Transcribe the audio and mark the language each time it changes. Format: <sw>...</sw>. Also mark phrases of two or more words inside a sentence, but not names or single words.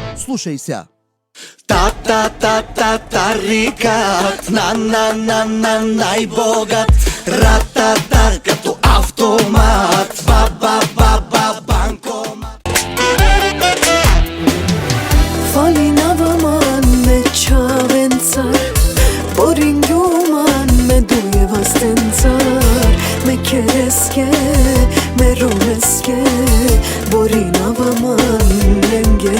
<bg>Прислушайся. Та-та-та-та-тарикат, най-богат, ра-та-та, като автомат, ба-ба-ба-ба, банкомат.</bg> <rom>Falinavan me čavencar, Boringuman me duje vastencar, me kereske, me romeske, Borinavaman lenge.</rom>